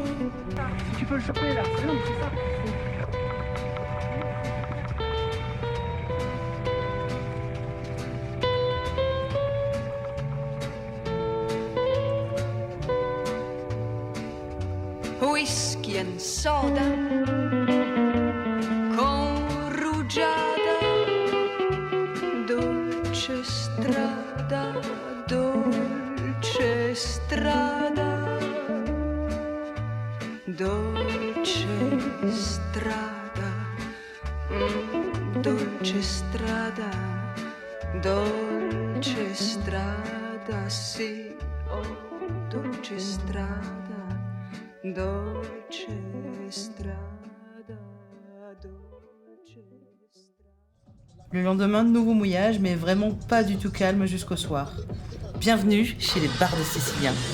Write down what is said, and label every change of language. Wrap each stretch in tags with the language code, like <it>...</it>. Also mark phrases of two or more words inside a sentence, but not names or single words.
<fr>Si tu peux le choper là, c'est ça.</fr> <en>Whisky and soda</en> <it>con rugiada, dolce strada, dolce strada, dolce strada, dolce strada, dolce strada, sì, oh, dolce strada. Dolce strada, dolce strada.</it> <fr>Le lendemain, de nouveau mouillage, mais vraiment pas du tout calme jusqu'au soir. Bienvenue chez les bardes siciliens.</fr>